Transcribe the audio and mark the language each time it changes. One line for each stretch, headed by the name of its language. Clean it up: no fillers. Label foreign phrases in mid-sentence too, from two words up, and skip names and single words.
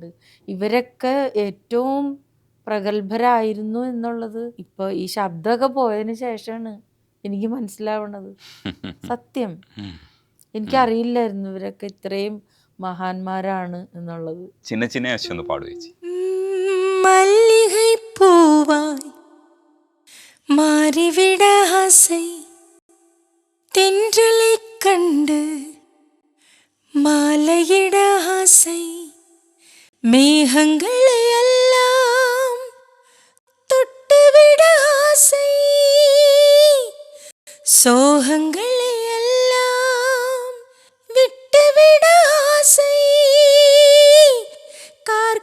Malayalam: ഇവരൊക്കെ ഏറ്റവും പ്രഗത്ഭരായിരുന്നു എന്നുള്ളത് ഇപ്പോൾ ഈ ശബ്ദമൊക്കെ പോയതിന് ശേഷമാണ് എനിക്ക് മനസ്സിലാവണത്. സത്യം, എനിക്കറിയില്ലായിരുന്നു ഇവരൊക്കെ ഇത്രയും മഹാന്മാരാണ് എന്നുള്ളത്. ചിന്ന ചിന്ന ആശയം ഒന്ന് പാടുക ചേച്ചി.
Tamil: മല്ലികை பூவாய் மாறிவிட ஆசை, தென்றலை கண்டு மாலையிட ஆசை, மேகங்களை எல்லாம் தொட்டுவிட ஆசை, சோகங்களை எல்லாம் விட்டுவிட ஆசை,